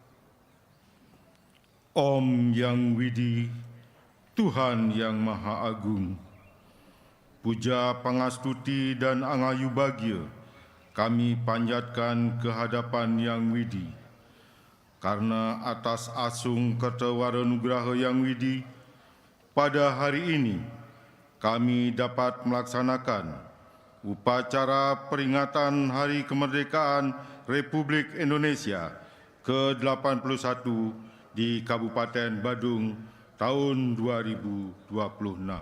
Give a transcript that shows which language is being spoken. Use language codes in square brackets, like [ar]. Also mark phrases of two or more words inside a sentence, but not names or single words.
[id] Om Yang Widi, Tuhan yang Maha Agung, puja pangastuti dan angayu bahagia kami panjatkan ke hadapan Yang Widi, karena atas [ban] asung kertawara nugraha [id] Yang Widi, pada hari ini kami dapat melaksanakan upacara peringatan Hari Kemerdekaan Republik Indonesia ke-81 di Kabupaten Badung tahun 2026.